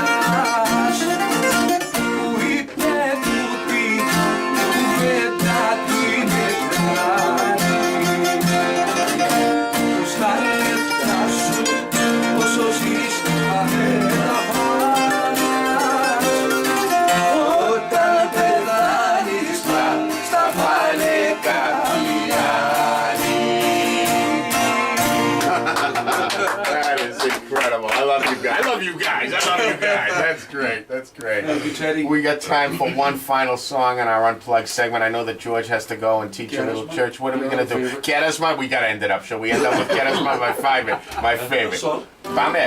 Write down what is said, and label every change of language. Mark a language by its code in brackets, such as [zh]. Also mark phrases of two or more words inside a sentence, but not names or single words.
[el] που είπε ότι η κουβέντα τη μετράει στα λεφτά σου όσο ζεις θα πας όταν πεθάνεις στα φανέκα οι άλλοι. [en] That is incredible. I love you guys. I love you guys. I love you guys. That's great. That's great. Thank you, Teddy. We got time for one final song in our Unplugged segment. I know that George has to go and teach a little Charisma. church. What are we going to do? Charisma? We got to end it up. Shall we end up with Charisma? My favorite. So? [el] Πάμε.